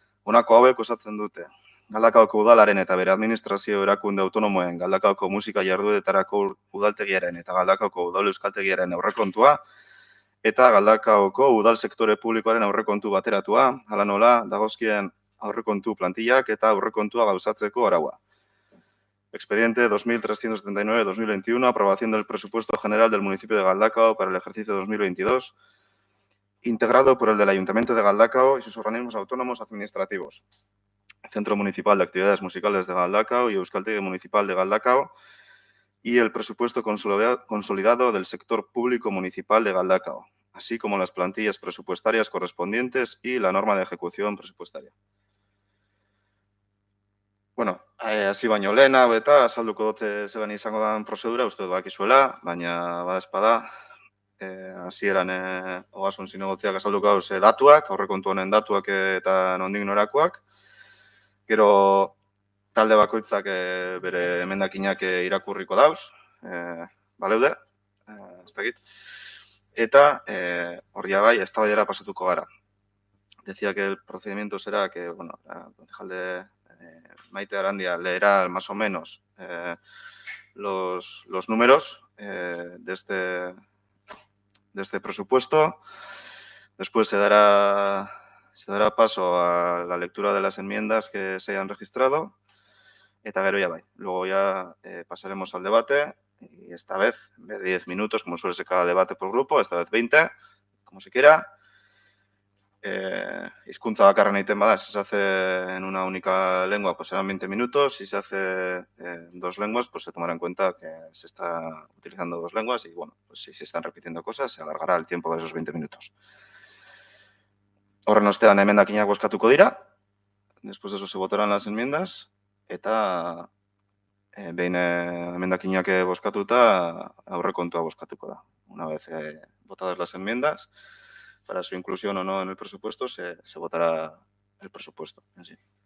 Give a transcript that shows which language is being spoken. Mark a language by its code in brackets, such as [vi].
[eu] Honako hauek osatzen dute. Galdakaoko udalaren eta bere administrazio erakunde autonomoen Galdakaoko musika jardueretarako udaltegiaren eta Galdakaoko udal euskaltegiaren aurrekontua eta Galdakaoko udal sektore publikoaren aurrekontu bateratua, hala nola dagozkien aurrekontu plantillak eta aurrekontua gauzatzeko araua. [es] Expediente 2379-2021, aprobación del presupuesto general del municipio de Galdakao para el ejercicio 2022, integrado por el del Ayuntamiento de Galdakao y sus organismos autónomos administrativos. Centro Municipal de Actividades Musicales de Galdakao y Euskaltegi Municipal de Galdakao y el presupuesto consolidado del sector público municipal de Galdakao, así como las plantillas presupuestarias correspondientes y la norma de ejecución presupuestaria. [eu] Bueno, hasi baino lehenago eta azalduko dute zeban izango den prozedura, uste dut bakizuela, baina badezpada, hasieran ogasun zinegotziak azalduko dauz datuak, aurrekontu honen datuak eta nondik norakoak. Gero talde bakoitzak bere emendakinak irakurriko dauz, baleude, ez dakit. Eta horria bai, eztabaidara pasatuko gara. [es] Decía que el procedimiento será que, bueno, concejal Maite Arandia leerá más o menos los números de este presupuesto. Después se dará paso a la lectura de las enmiendas que se hayan registrado. [eu] Eta gero ya bai. [es] Luego ya pasaremos al debate y esta vez, en vez de 10 minutos, como suele ser cada debate por grupo, esta vez 20, como se quiera. [eu] Hizkuntza bakarra egiten bada, [es] si se hace en una única lengua, [eu] pues serán 20 minutos. [es] Si se hace en dos lenguas, pues se tomará en cuenta que se está utilizando dos lenguas y, bueno, pues si se están repitiendo cosas, se alargará el tiempo de esos 20 minutos. [eu] Horren ostean emendakinak bozkatuko dira. [es] Después de eso se votarán las enmiendas. [eu] Eta behin emendakinak bozkatuta, aurrekontua bozkatuko da. [es] Una vez votadas las enmiendas, para su inclusión o no en el presupuesto, se votará el presupuesto en sí.